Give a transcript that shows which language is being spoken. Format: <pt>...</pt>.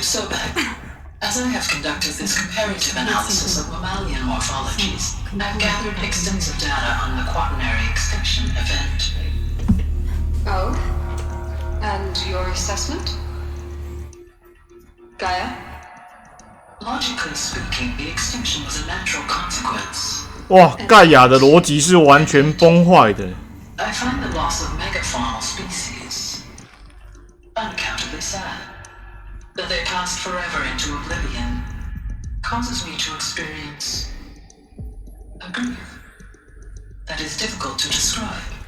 <en>Sobek, as I have conducted this comparative analysis of mammalian morphologies, I've gathered extensive data on the quaternary extinction event. Oh? And your assessment? Gaia? Logically speaking, the extinction was a natural consequence.</en> <zh>哇，盖亚的逻辑是完全崩坏的。</zh> <en>I find the loss of megafaunal species unaccountably sad. That they passed forever into oblivion causes me to experience a grief that is difficult to describe.</en>